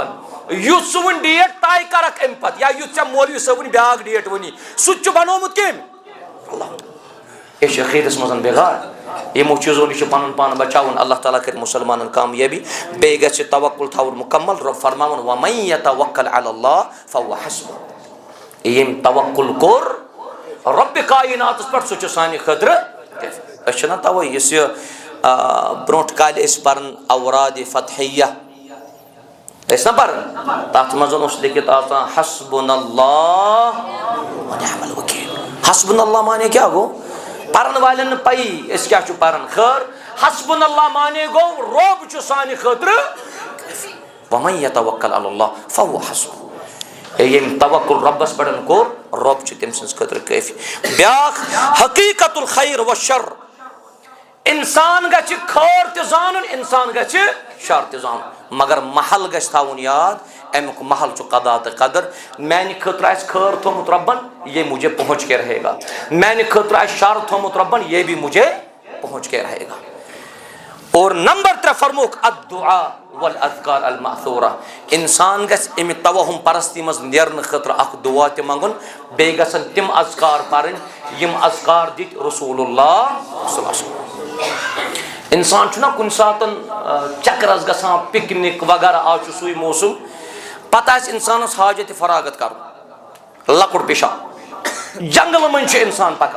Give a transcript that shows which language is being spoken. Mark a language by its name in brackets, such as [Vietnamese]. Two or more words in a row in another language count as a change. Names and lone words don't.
[Kashmiri] یُتھ سُہ وۄنۍ ڈیٹ طے کرکھ امہِ پتہٕ یا یُتھ ژےٚ مولوی صٲب وۄنۍ بیاکھ ڈیٹ ؤنی سُہ تہِ چھُ بنومُت کٔمۍ اللہ. یہ چھُ عقیدس منٛز بِغار. یِمو چیٖزو نِش چھُ پنُن پان بچاوُن. اللہ تعالیٰ کرِ مُسلمانن کامیٲبی. بیٚیہِ گژھِ توکل تھاوُن مُکمل. رۄب فرماوُن [Arabic] وَمَن یَتَوَکَّل عَلَى اللہِ فَهُوَ حَسْبُهُ. [Kashmiri] ییٚمۍ توکل کوٚر رۄبِ کایناتس پٮ۪ٹھ سُہ چھُ سانہِ خٲطرٕ. أسۍ چھِنہ تَوَے یُس یہِ برونٛٹھ کالہِ ٲسۍ پران اورادِ فتحیہ ٲسۍ نہ پران تتھ منٛز اوس لیکھِتھ آسان [Arabic] حسبنا اللہ ونعم الوکیل. [Kashmiri] حسبنا اللہ مانے کیا گوٚو پرن والٮ۪ن نہٕ پَیی أسۍ کیٛاہ چھُ پران. خٲر حسبنا اللہ مانے گوٚو رۄب چھُ سانہِ خٲطرٕ. [Arabic] وَمَن یَتَوَکَّل عَلَى اللہِ فَهُوَ حَسْبُهُ. [Kashmiri] ییٚمۍ توکل رۄبس پٮ۪ٹھ کوٚر رۄب چھُ تٔمۍ سٕنٛز خٲطرٕ کٲفی. بیاکھ حقیٖقت [Arabic] الخیر وَالشر. [Kashmiri] انسان گژھِ خٲر تہِ زانُن انسان گژھِ شر تہِ زانُن مگر محل گژھِ تھاوُن یاد امیُک محل چھُ قضا تہٕ قدر. میانہِ خٲطرٕ آسہِ خٲر تھوٚمُت رۄبن [Urdu] یہ مجھے پہنچ کے رہے گا. [Kashmiri] میانہِ خٲطرٕ آسہِ شر تھوٚمُت رۄبن [Urdu] یہ بھی مجھے پہنچ کے رہے گا. [Kashmiri] اور نمبر 3 فرموکھ [Arabic] الدعاء والاذکار المأثورہ. [Kashmiri] انسان گژھِ امہِ توہم پرستی منٛز نیرنہٕ خٲطرٕ اکھ دعا تہِ منٛگُن. بیٚیہِ گژھن تِم اذکار پرٕنۍ یِم اذکار دِتۍ رسول اللہ [Arabic] صلی اللہ علیہ وسلم. [Kashmiri] انسان چھُنہ کُنہِ ساتہٕ چکرس گژھان پکنک وغیرہ آز چھُ سُے موسم پتہٕ آسہِ انسانس حاجتِ فراغت کرُن لۄکُٹ پِشاب جنگلہٕ منٛز چھُ انسان پکان.